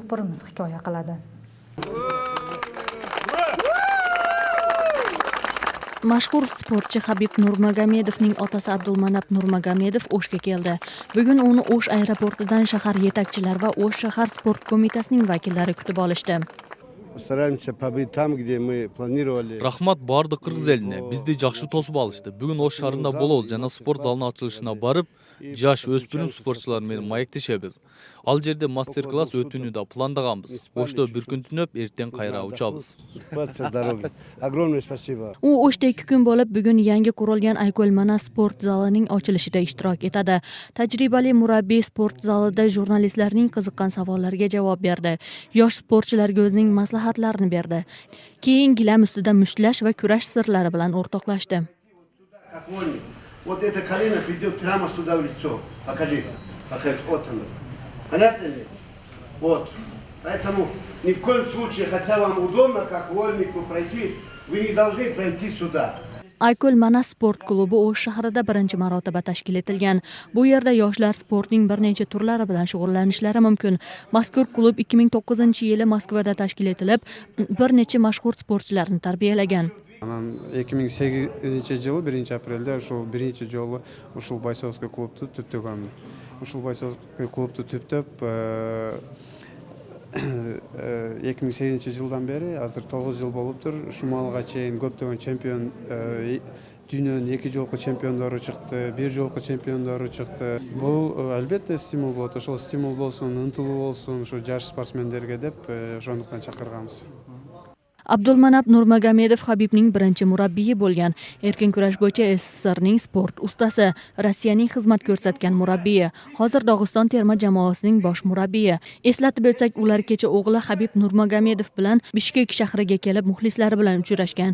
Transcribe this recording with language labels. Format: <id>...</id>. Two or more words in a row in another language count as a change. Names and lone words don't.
<uz>Batafsil muxbirimiz hikoya qiladi. Mashhur sportchi Habib Nurmagomedovning otasi Abdulmanap Nurmagomedov O'shga keldi. Bugun uni O'sh aeroportidan shahar yetakchilar va O'sh shahar sport qo'mitasining vakillari kutib olishdi.</uz> <ru>Стараемся побыть там, где мы планировали.</ru> <ky>Рахмат барды кыргыз элине. Бизди жакшы тосуп алышты. Бүгүн Ош шаарында болобуз жана спорт залынын ачылышына барып, жаш өспүрүм спортчулар менен маектешебиз. Ал жерде мастер-класс өтүүнү да пландаганбыз. Ошто бир күн түнөп, эртең кайра учабыз.</ky> <ru>Огромное спасибо.</ru> <uz>U O'shda 2 kun bo'lib, bugun yangi qurilgan Ayko'lmana sport zalining ochilishida ishtirok etadi. Tajribali murabbiy sport zalida jurnalistlarning qiziqqan savollariga javob berdi. Yosh sportchilarga o'zining maslahatlarini berdi. Keyin gilam ustida mushtlash va kurash sirlari bilan o'rtoqlashdi.</uz> <ru>Вот это колено придет прямо сюда в лицо. Покажи. Вот оно. Понятно ли? Вот. Поэтому ни в коем случае, хотя вам удобно, как вольнику пройти, вы не должны пройти сюда.</ru> <uz>Ayko'lmana sport klubi O'sh shahrida birinchi marotaba tashkil etilgan. Bu yerda yoshlar sportning bir necha turlari bilan shug'ullanishlari mumkin. Mazkur klub 2009-yili Moskvada tashkil etilib, bir necha mashhur sportchilarni tarbiyalagan.</uz> <ky>2008-жылы 1-апрелде ушул биринчи жолу ушул Байсовский клубду түптөгөн. Ушул Байсовский клубду түптөп 2008-жылдан бери азыр 9 жыл болуптур. Ушул малга чейин көптөгөн чемпион, дүйнөнүн 2 жолку чемпиондору чыкты, 1 жолку чемпиондору чыкты. Бул албетте стимул болот. Ошол стимул болсун, ынтылуу болсун, ушу жаш спортсмендерге деп ошондуктан чакырганбыз.</ky> <uz>Abdulmanap Nurmagomedov Habibning birinchi murabbiyi bo'lgan. Erkin kurash bo'yicha SSSRning sport ustasi, Rossiyaning xizmat ko'rsatgan murabbiyi, hozir Dog'iston terma jamoasining bosh murabbiyi. Eslatib o'tsak, ular kecha o'g'li Habib Nurmagomedov bilan Bishkek shahriga kelib muxlislari bilan uchrashgan.</uz>